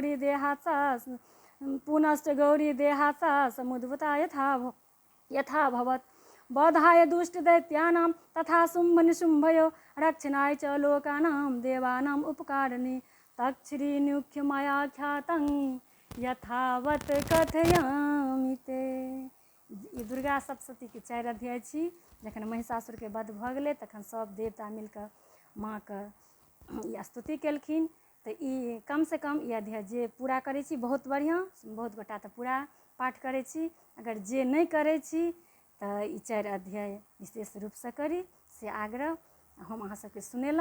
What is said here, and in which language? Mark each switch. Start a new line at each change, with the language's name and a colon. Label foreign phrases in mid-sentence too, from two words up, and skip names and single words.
Sanskrit: गौरी देहात्सा समुद्भूता यथा भवत् बोधाय दुष्टदैत्यानां तथा शुम्भनिशुम्भयो रक्षणाय च लोकानां देवानाम् उपकारिणी तच्छ्रीनुख्यमयाख्यातं यथावत् कथयामि ते।
Maithili: ई दुर्गा सप्तशती के 4 अध्याय छी। जखन महिषासुर के वध भऽ गेलै तखन सब देवता मिलकर माँ के ई स्तुति केलखिन। तऽ ई कम से कम ई अध्याय जे पूरा करै छी बहुत बढ़िआँ, बहुत गोटा तऽ पूरा पाठ करै छी। अगर जे नहीं करै छी तऽ ई 4 अध्याय विशेष रूपसँ करी से आग्रह हम अहाँ सबके सुनेलहुँ।